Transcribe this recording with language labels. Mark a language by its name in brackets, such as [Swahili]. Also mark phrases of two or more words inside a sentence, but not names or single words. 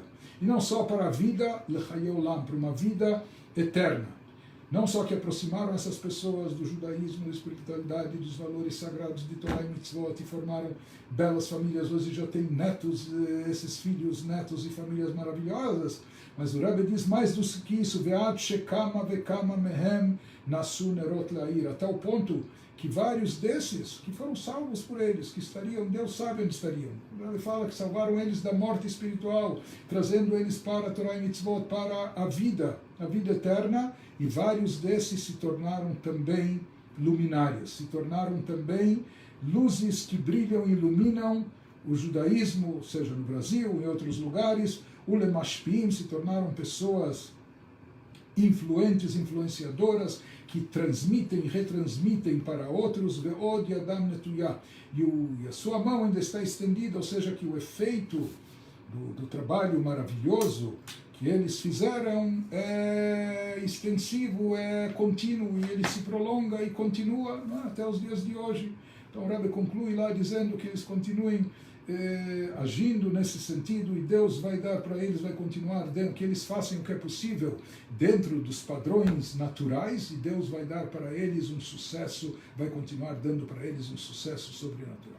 [Portuguese] E não só para a vida, [Hebrew] לחיי עולם, [Portuguese] para uma vida eterna. Não só que aproximaram essas pessoas do judaísmo, da espiritualidade, dos valores sagrados de Torah e Mitzvot e formaram belas famílias. Hoje já tem netos, esses filhos, netos e famílias maravilhosas. Mas o Rebbe diz mais do que isso, [Hebrew] ועד שכמה וכמה מהם נעשו נרות להאיר, [Portuguese] até o ponto que vários desses, que foram salvos por eles, que estariam, Deus sabe onde estariam. Ele fala que salvaram eles da morte espiritual, trazendo eles para a Torah e Mitzvot, para a vida eterna, e vários desses se tornaram também luminários, se tornaram também luzes que brilham e iluminam o judaísmo, seja no Brasil, em outros lugares, o lemashpim, se tornaram pessoas influentes, influenciadoras, que transmitem e retransmitem para outros, [Hebrew] ועוד ידם נטויה, [Portuguese] e a sua mão ainda está estendida, ou seja, que o efeito do trabalho maravilhoso que eles fizeram é extensivo, é contínuo, e ele se prolonga e continua até os dias de hoje. Então o Rebbe conclui lá dizendo que eles continuem agindo nesse sentido, e Deus vai dar para eles, vai continuar, que eles façam o que é possível dentro dos padrões naturais, e Deus vai dar para eles um sucesso, vai continuar dando para eles um sucesso sobrenatural.